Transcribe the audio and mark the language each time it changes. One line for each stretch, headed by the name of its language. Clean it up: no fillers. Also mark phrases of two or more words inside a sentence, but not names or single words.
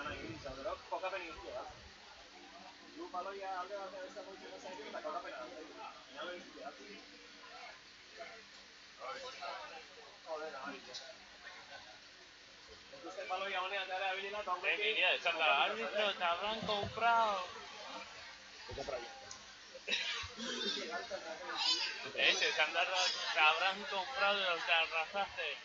Spanish: Mira,
Basque: esan da,
Spanish: árbitro, te habrán comprado. Vete para allá.
Basque: Esan da,
Spanish: te habrán comprado y te arrasaste.